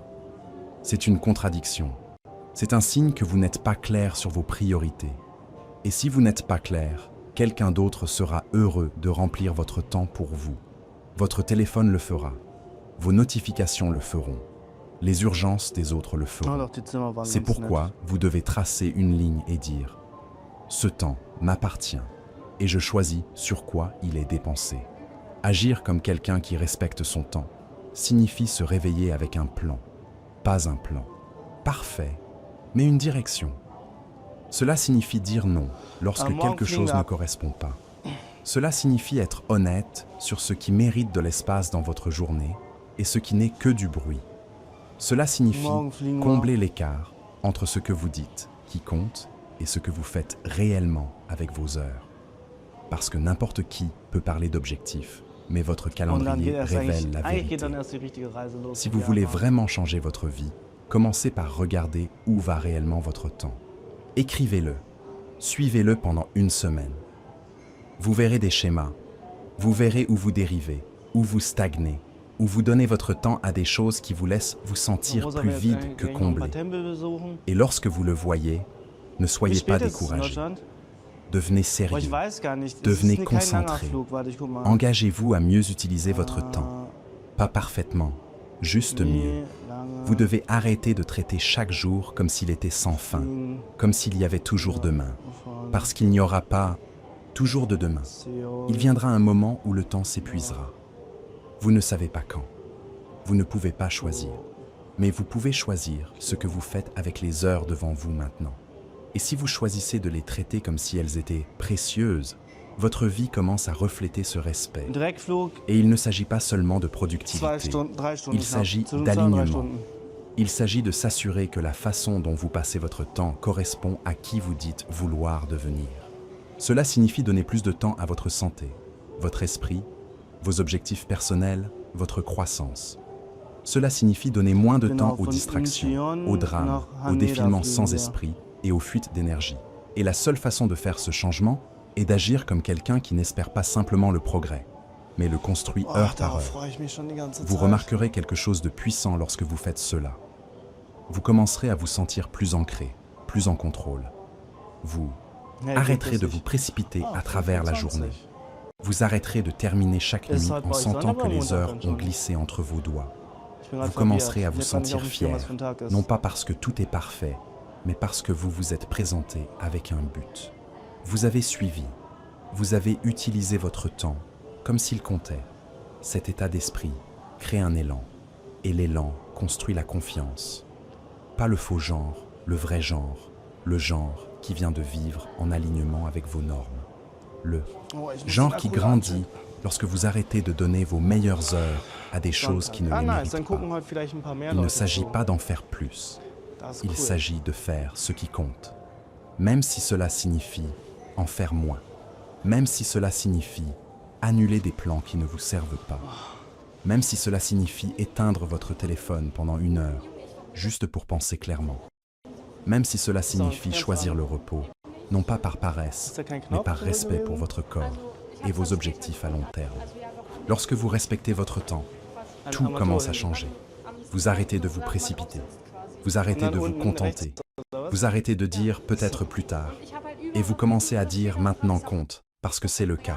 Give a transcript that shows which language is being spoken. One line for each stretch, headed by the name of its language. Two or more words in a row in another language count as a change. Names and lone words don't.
French: C'est une contradiction. C'est un signe que vous n'êtes pas clair sur vos priorités. Et si vous n'êtes pas clair, quelqu'un d'autre sera heureux de remplir votre temps pour vous. Votre téléphone le fera. Vos notifications le feront. Les urgences des autres le Ah, feront.
German: doch, die Zimmer waren
French: C'est
German: ganz
French: pourquoi
German: nett.
French: vous devez tracer une ligne et dire « Ce temps m'appartient et je choisis sur quoi il est dépensé ». Agir comme quelqu'un qui respecte son temps signifie se réveiller avec un plan. Pas un plan parfait, mais une direction. Cela signifie dire non lorsque quelque chose ne correspond pas. Cela signifie être honnête sur ce qui mérite de l'espace dans votre journée et ce qui n'est que du bruit. Cela signifie combler l'écart entre ce que vous dites, qui compte, et ce que vous faites réellement avec vos heures. Parce que n'importe qui peut parler d'objectifs, mais votre
German: Und dann
French: calendrier
German: geht erst
French: révèle la
German: eigentlich geht
French: vérité.
German: dann erst die richtige Reise los.
French: Si vous
German: Ja,
French: voulez
German: aber-
French: vraiment changer votre vie, commencez par regarder où va réellement votre temps. Écrivez-le, suivez-le pendant une semaine. Vous verrez des schémas, vous verrez où vous dérivez, où vous stagnez, où vous donnez votre temps à des choses qui vous laissent vous sentir
German: Rosa
French: plus
German: will jetzt
French: vide que
German: gleich noch ein paar
French: comblé.
German: Tempel besuchen.
French: Et lorsque vous le voyez, ne
German: Wie
French: soyez
German: spät
French: pas
German: ist es in
French: découragé.
German: Deutschland?
French: Devenez
German: Boah, ich
French: sérieux.
German: weiß gar nicht.
French: Devenez
German: Es ist kein langer
French: concentré.
German: Flug. Warte, ich guck mal.
French: Engagez-vous à mieux utiliser votre temps. Pas parfaitement, juste mieux. Vous devez arrêter de traiter chaque jour comme s'il était sans fin, comme s'il y avait toujours demain. Parce qu'il n'y aura pas toujours de demain. Il viendra un moment où le temps s'épuisera. Vous ne savez pas quand. Vous ne pouvez pas choisir. Mais vous pouvez choisir ce que vous faites avec les heures devant vous maintenant. Et si vous choisissez de les traiter comme si elles étaient précieuses, votre vie commence à refléter ce respect.
German: Dreckflug,
French: Et il ne s'agit pas seulement de
German: 2
French: productivité.
German: Stunden, 3 Stunden.
French: Il s'agit
German: knapp. Zwischen 2 und 3
French: d'alignement.
German: Stunden.
French: Il s'agit de s'assurer que la façon dont vous passez votre temps correspond à qui vous dites vouloir devenir. Cela signifie donner plus de temps à votre santé, votre esprit, vos objectifs personnels, votre croissance. Cela signifie donner moins de temps aux distractions, aux drames, aux défilements sans esprit et aux fuites d'énergie. Et la seule façon de faire ce changement est d'agir comme quelqu'un qui n'espère pas simplement le progrès, mais le construit Oh, heure par
German: darauf
French: heure.
German: freue ich mich schon die ganze
French: Vous
German: Zeit.
French: remarquerez quelque chose de puissant lorsque vous faites cela. Vous commencerez à vous sentir plus ancré, plus en contrôle. Vous
German: Nee,
French: arrêterez
German: geht
French: de
German: das
French: vous
German: nicht.
French: précipiter Ah, à travers la
German: 25.
French: journée. Vous arrêterez de terminer chaque
German: Ist
French: nuit
German: halt bei
French: en
German: euch
French: sentant que
German: Sonntag
French: les
German: oder
French: heures
German: Montag
French: ont
German: schon?
French: glissé entre vos doigts.
German: Ich bin
French: Vous
German: grad
French: commencerez à
German: verwirrt.
French: vous
German: Ich hab grad nicht
French: sentir
German: auf dem Schirm,
French: fier,
German: was für ein Tag ist.
French: non pas parce que tout est parfait, mais parce que vous vous êtes présenté avec un but. Vous avez suivi, vous avez utilisé votre temps comme s'il comptait. Cet état d'esprit crée un élan, et l'élan construit la confiance. Pas le faux genre, le vrai genre, le genre qui vient de vivre en alignement avec vos normes. Le
German: Oh, ich muss
French: genre
German: den
French: qui
German: Akku
French: grandit
German: laden.
French: lorsque vous arrêtez de donner vos meilleures heures à des choses qui ne Ah les
German: nice,
French: méritent
German: dann
French: pas.
German: gucken heute vielleicht ein paar mehr
French: Il ne
German: Leute
French: s'agit
German: zu.
French: pas d'en faire plus.
German: Das ist
French: Il
German: cool.
French: s'agit de faire ce qui compte. Même si cela signifie en faire moins. Même si cela signifie annuler des plans qui ne vous servent pas. Même si cela signifie éteindre votre téléphone pendant 1 heure, juste pour penser clairement. Même si cela signifie choisir le repos, non pas par paresse,
German: Ist da kein
French: mais
German: Knopf
French: par
German: drin
French: respect
German: gewesen?
French: pour votre corps et vos objectifs à long terme. Lorsque vous respectez votre temps, tout commence à changer. Vous arrêtez de vous précipiter. Vous arrêtez de vous contenter. Vous arrêtez de dire peut-être plus tard. Et vous commencez à dire maintenant compte, parce que c'est le cas.